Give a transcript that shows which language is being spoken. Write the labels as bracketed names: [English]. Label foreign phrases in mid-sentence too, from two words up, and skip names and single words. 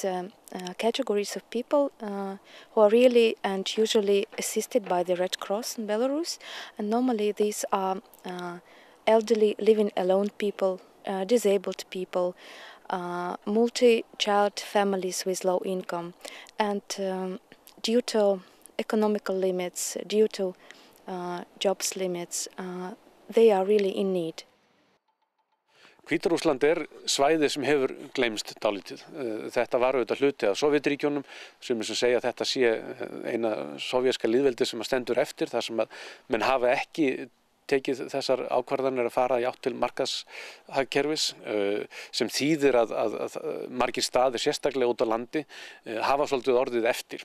[English] categories of people who are really and usually assisted by the Red Cross in Belarus, and normally these are elderly, living alone people, disabled people, multi-child families with low income, and due to economical limits, due to jobs limits, they are really in need. [Icelandic] Hvíta-Rússland svæði sem hefur gleymst dálítið. Þetta var auðvitað hluti af Sovétríkjunum sem segja að þetta sé eina sovéska lýðveldi sem stendur eftir, þar sem að menn hafa ekki tekið þessar ákvarðanir að fara í átt til markaðshagkerfis sem þýðir að margir staðir sérstaklega út á landi hafa svolítið orðið eftir.